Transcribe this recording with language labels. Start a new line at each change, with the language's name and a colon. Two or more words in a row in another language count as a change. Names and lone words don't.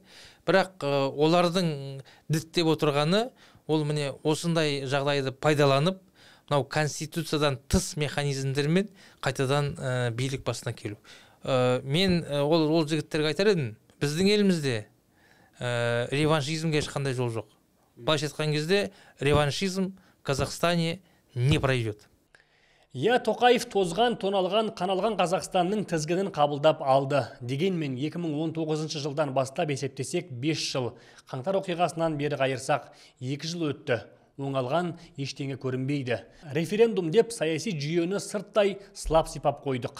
Kazakh: Бірақ олардың діттеп отырғаны, ол міне осындай жағдайды пайдаланып, мынау конституциядан тыс механизмдермен қайтадан билік басына келу. Мен ол жігіттерге айтар едім, біздің елімізде реваншизмге ешқандай жол жоқ. Былайша айтқан кезде
Russian: реваншизм в Казахстане не пройдет.
Kazakh: Тоқаев тозған, тоналған, қаналған Қазақстанның тізгінін қабылдап алды. Дегенмен 2019 жылдан бастап есептесек 5 жыл, қаңтар оқиғасынан бері қайырсақ 2 жыл өтті. Оңалған ештеңе көрінбейді. Референдум деп саяси жүйені сырттай сылап сипап қойдық.